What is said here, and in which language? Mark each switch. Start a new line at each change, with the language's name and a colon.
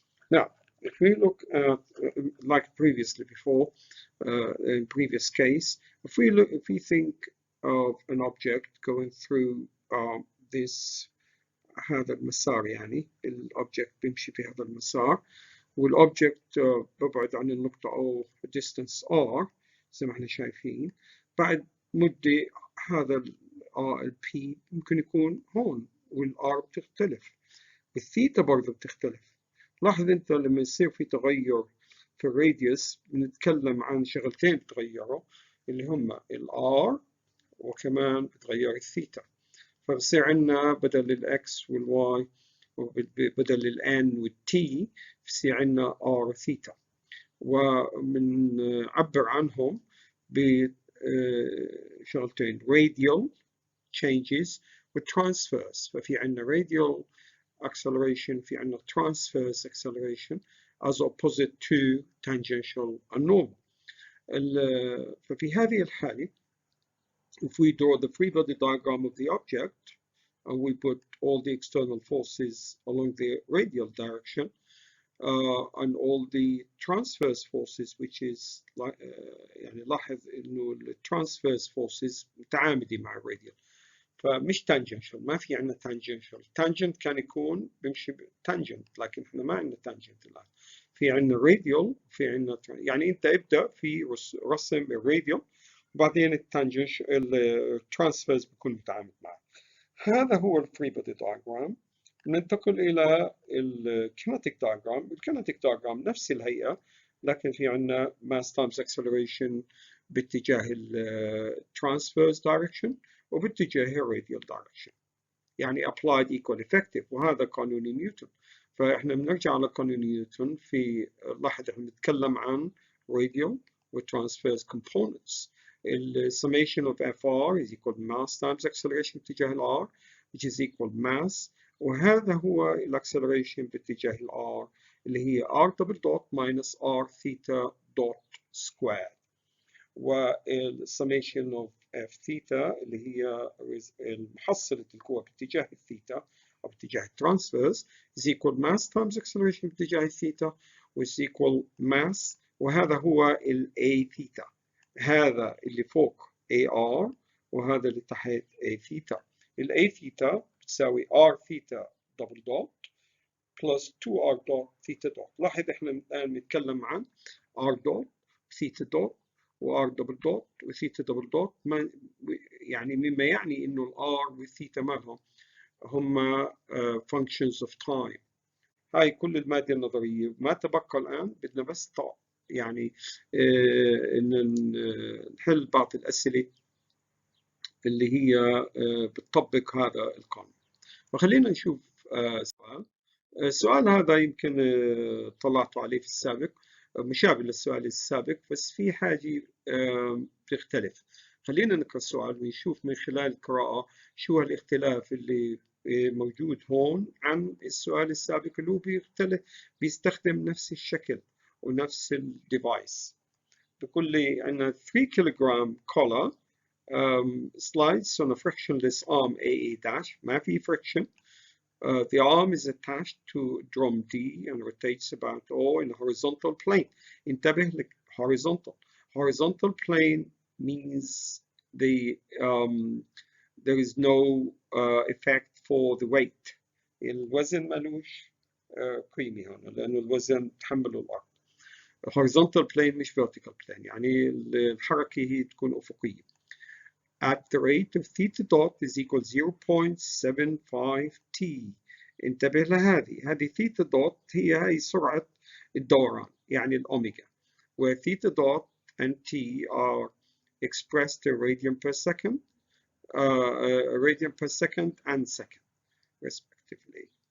English: Now, if we look at, like previously before, in previous case, if we think of an object going through this
Arabic: هذا المسار، يعني الأوبجكت بيمشي في هذا المسار، والأوبجكت ببعد عن النقطة أو
English: distance R
Arabic: زي ما احنا شايفين. بعد مدة هذا P ممكن يكون هون، والR بتختلف، والثيتا برضه بتختلف. لاحظ أنت لما يصير في تغير في الراديوس بنتكلم عن شغلتين بتغيروا، اللي هم الR وكمان بتغير الثيتا. فبصير عندنا بدل الإكس والواي وبدل الN والT بصير عندنا R ثيتا، وبنعبر عنهم بشغلتين radial changes و transverse. ففي عندنا
English: radial acceleration،
Arabic: في عندنا
English: transverse acceleration as opposite to tangential and normal.
Arabic: ففي هذه الحالة
English: if we draw the free body diagram of the object and we put all the external forces along the radial direction and all the transverse forces, which is
Arabic: يعني لاحظ إنه
English: transverse forces
Arabic: متعامدة مع الراديال، فمش
English: tangential.
Arabic: ما في عندنا tangential. tangent كان يكون بيمشي tangent، لكن احنا ما عندنا tangent الآن. في عندنا radial وفي عندنا يعني أنت ابدأ في رسم الراديال وبعدين الترانسفيرز بيكون متعامد معه. هذا هو الفري بودي دايجرام. ننتقل إلى الكينيتيك دايجرام. الكينيتيك دايجرام نفس الهيئة، لكن في عندنا
English: mass times acceleration
Arabic: باتجاه الترانسفيرز دايركشن وباتجاه الراديال دايركشن، يعني
English: applied equal effective،
Arabic: وهذا قانون نيوتن. فإحنا بنرجع على قانون نيوتن. في لاحظ إحنا بنتكلم عن radial و transverse components.
English: summation of Fr is equal to mass times acceleration
Arabic: باتجاه R
English: which is equal mass،
Arabic: وهذا هو
English: acceleration باتجاه R اللي هي R double dot minus R theta dot square، summation of F theta
Arabic: اللي هي محصلة القوة باتجاه الثيتا أو باتجاه الترانسفيرس
English: is equal mass times acceleration
Arabic: باتجاه الثيتا
English: which is equal mass،
Arabic: وهذا هو ال
English: A theta.
Arabic: هذا اللي فوق AR وهذا اللي تحت A theta.
English: ال A theta
Arabic: بتساوي
English: R theta double dot plus 2R dot theta dot.
Arabic: لاحظ احنا الآن نتكلم عن R dot theta dot و R double dot و theta double dot، يعني مما يعني إنه ال R والثيتا مالهم هم
English: functions of time.
Arabic: هاي كل المادة النظرية. ما تبقى الآن بدنا بس يعني إن نحل بعض الأسئلة اللي هي بتطبق هذا القانون. فخلينا نشوف سؤال. السؤال هذا يمكن طلعتوا عليه في السابق، مشابه للسؤال السابق، بس في حاجة بتختلف. خلينا نقرأ السؤال ونشوف من خلال القراءة شو الاختلاف اللي موجود هون عن السؤال السابق اللي هو بيستخدم نفس الشكل ونفس الديفايس. بقول لي عندنا 3 كيلوغرام
English: collar slides on a frictionless arm AA dash.
Arabic: ما في friction.
English: The arm is attached to drum D and rotates about O in a horizontal plane.
Arabic: انتبه لك
English: horizontal. Horizontal plane means there is no effect for the weight.
Arabic: الوزن ملوش قيمة هنا لأنه الوزن تحمله الأرض. horizontal plane مش vertical plane، يعني الحركة هي تكون أفقية.
English: At the rate of theta dot is equal 0.75 t.
Arabic: انتبه هذه theta dot هي سرعة الدوران يعني الأوميجا،
English: where theta dot and t are expressed in radian per second and second respectively.